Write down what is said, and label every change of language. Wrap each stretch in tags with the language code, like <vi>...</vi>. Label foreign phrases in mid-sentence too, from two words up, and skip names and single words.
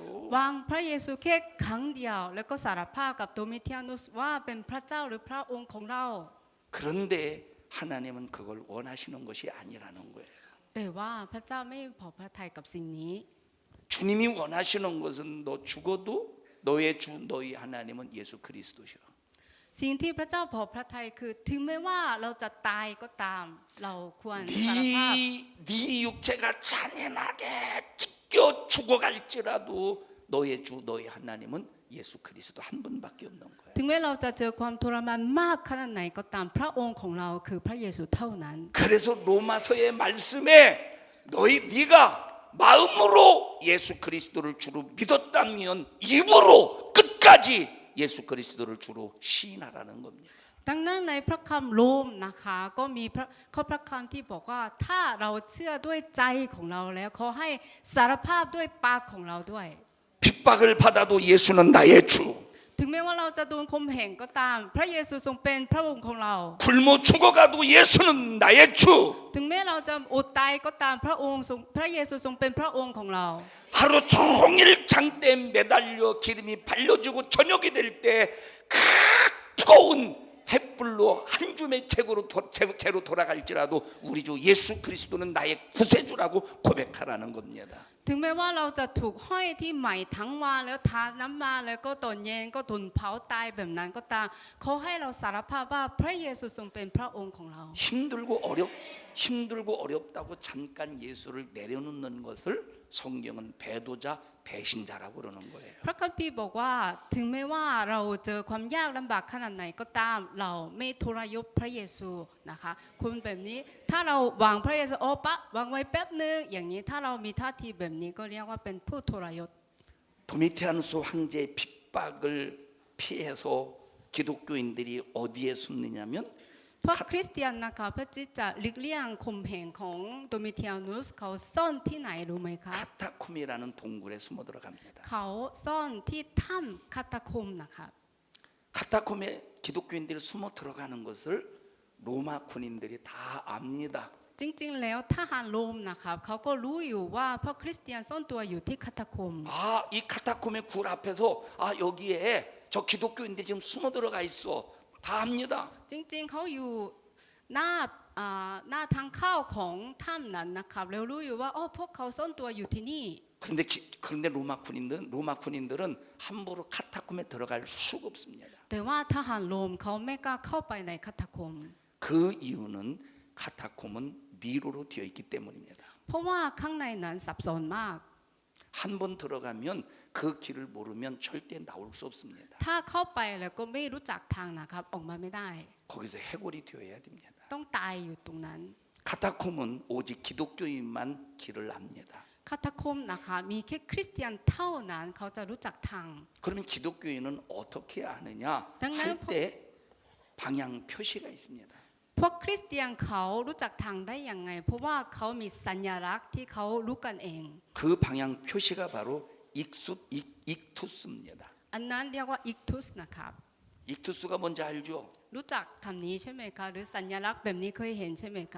<th>วางพระเยซูแค่ครั้งเดียวแล้วก็สารภาพกับโดมิเทียนุสว่าเป็นพระเจ้าหรือพระองค์ของเรา</th> <ko>그런데 하나님은 그걸 원하시는 것이 아니라는 거예요.</ko> <th>แต่ว่าพระเจ้าไม่พอพระทัยกับสิ่งนี้</th> <ko>주님이 원하시는 것은 너 죽어도 너의 주 너희 하나님은 예수 그리스도시라.</ko> <th>สิ่งที่พระเจ้าพอพระทัยคือถึงแม้ว่าเราจะตายก็ตามเราควรสารภาพ</th> <ko>네 육체가 잔인하게 찢겨 죽어갈지라도 너의 주 너희 하나님은 예수 그리스도 한 분밖에 없는 거예요.</ko> <th>ถึงแม้เราจะเจอความทรมานมากขนาดไหนก็ตามพระองค์ของเราคือพระเยซูเท่านั้น</th> <ko>그래서 로마서의 말씀에 네가 마음으로 예수 그리스도를 주로 믿었다면 입으로 끝까지 예수 그리스도를 주로 시인하라는 겁니다.</ko> <th>ดังนั้นในพระคำโรมนะคะก็มีข้อพระคำที่บอกว่าถ้าเราเชื่อด้วยใจของเราแล้วขอให้สารภาพด้วยปากของเราด้วย</th> <ko>핍박을 받아도 예수는 나의 주.</ko> <th>ถึงแม้ว่าเราจะโดนข่มเหงก็ตามพระเยซูทรงเป็นพระองค์ของเรา</th> <ko>굶어 죽어가도 예수는 나의 주.</ko> <th>ถึงแม้เราจะอดตายก็ตามพระองค์ทรงพระเยซูทรงเป็นพระองค์ของเรา</th> <ko>하루 종일 장대에 매달려 기름이 발려지고 저녁이 될 때 그 뜨거운 햇불로 한 줌의 채로 돌아갈지라도 우리 주 예수 그리스도는 나의 구세주라고 고백하라는 겁니다.</ko> <th>ถึงแม้ว่าเราจะถูกห้อยที่ไหมทั้งวันแล้วทาน้ำมันแล้วก็ตอนเย็นก็โดนเผาตายแบบนั้นก็ตามเขาให้เราสารภาพว่าพระเยซูทรงเป็นพระองค์ของเรา</th> <ko>힘들고 어렵다고 잠깐 예수를 내려놓는 것을 성경은 배도자 배신자라고 그러는 거예요.</ko> <th>พระคัมภีร์บอกว่าถึงแม้ว่าเราเจอความยากลำบากขนาดไหนก็ตามเราไม่ทรยศพระเยซูนะคะคนแบบนี้ถ้าเราวางพระเยซูวางไว้แป๊บนึงอย่างนี้ถ้าเรามีท่าทีแบบนี้ก็เรียกว่าเป็นผู้ทรยศ</th> <ko>도미티아누스 황제의 핍박을 피해서 기독교인들이 어디에 숨느냐면</ko> <th>พวกคริสเตียนนะคะเพื่อที่จะหลีกเลี่ยงข่มเหงของโดมิเทียนุสเขาซ่อนที่ไหนรู้ไหมคะ</th> <ko>카타콤이라는 동굴에 숨어 들어갑니다.</ko> <th>เขาซ่อนที่ถ้ำคาตาคมนะคะ</th> <ko>카타콤에 기독교인들이 숨어 들어가는 것을 로마 군인들이 다 압니다.</ko> <th>จริงๆแล้วทหารโรมนะคะเขาก็รู้อยู่ว่าพวกคริสเตียนซ่อนตัวอยู่ที่คาตาคม</th> <ko>이 카타콤의 굴 앞에서 여기에 저 기독교인들이 지금 숨어 들어가 있어. 다 압니다.</ko> <th>จริงๆเขาอยู่หน้าทางเข้าของถ้ำนั้นนะครับแล้วรู้อยู่ว่าพวกเขาซ่อนตัวอยู่ที่นี่</th> <ko>그런데 로마 군인들은 함부로 카타콤에 들어갈 수가 없습니다.</ko> <th>แต่ว่าทหารโรมเขาไม่กล้าเข้าไปในคาตาคม</th> <ko>그 이유는 카타콤은 미로로 되어 있기 때문입니다.</ko> <th>เพราะว่าข้างในนั้นซับซ้อนมาก</th> <ko>한 번 들어가면 그 길을 모르면 절대 나올 수 없습니다.</ko> <th>ถ้าเข้าไปแล้วก็ไม่รู้จักทางนะครับออกมาไม่ได้</th> <ko>거기서 해골이 되어야 됩니다.</ko> <th>ต้องตายอยู่ตรงนั้น</th> <ko>카타콤은 오직 기독교인만 길을 압니다.</ko> <th>คาตาคมนะคะมีแค่คริสเตียนเท่านั้นเขาจะรู้จักทาง</th> <ko>그러면 기독교인은 어떻게 아느냐 당나요? 할 때 방향 표시가 있습니다.</ko> <th>พวกคริสเตียนเขารู้จักทางได้ยังไงเพราะว่าเขามีสัญลักษณ์ที่เขารู้กันเอง</th> <ko>그 방향 표시가 바로 익투스입니다.</ko> <th>อันนั้นเรียกว่าอิกทุสนะครับ</th> <ko>익투스가 뭔지 알죠?</ko> <th>รู้จักคำนี้ใช่ไหมคะหรือสัญลักษณ์แบบนี้เคยเห็นใช่ไหมคะ</th>